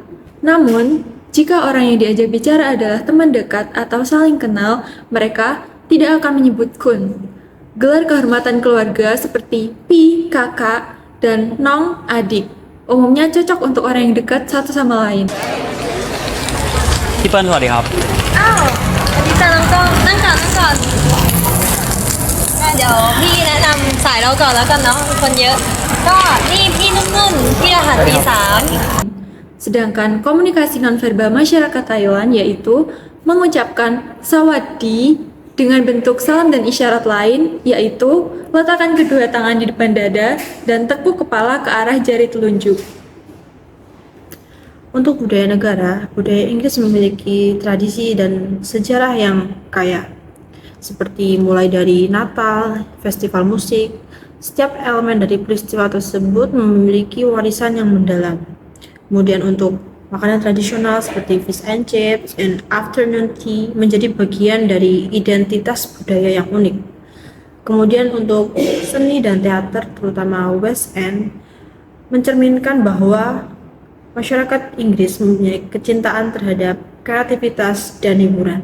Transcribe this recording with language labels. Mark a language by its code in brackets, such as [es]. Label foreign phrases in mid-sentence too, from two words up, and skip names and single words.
[id] Namun, jika orang yang diajak bicara adalah teman dekat atau saling kenal, mereka tidak akan menyebut kun. Gelar kehormatan keluarga seperti pi, kakak, dan nong, adik. umumnya cocok untuk orang yang dekat satu sama lain. [th] พี่เปิ้ลสวัสดีครับ อ้าวอาทิตย์จันทร์ก็นั่งก่อนเดี๋ยวพี่แนะนำสายเราก่อนแล้วกันเนาะคนเยอะ ก็นี่พี่นุ่นที่รหัส B3 [id] Sedangkan komunikasi nonverbal masyarakat Thailand yaitu mengucapkan sawadee dengan bentuk salam dan isyarat lain, yaitu letakkan kedua tangan di depan dada dan tekuk kepala ke arah jari telunjuk. Untuk budaya negara, budaya Inggris memiliki tradisi dan sejarah yang kaya, seperti mulai dari Natal, festival musik. Setiap elemen dari peristiwa tersebut memiliki warisan yang mendalam. Kemudian untuk makanan tradisional seperti [en] fish and chips and afternoon tea [id] menjadi bagian dari identitas budaya yang unik. Kemudian untuk seni dan teater, terutama West End, mencerminkan bahwa masyarakat Inggris mempunyai kecintaan terhadap kreativitas dan hiburan.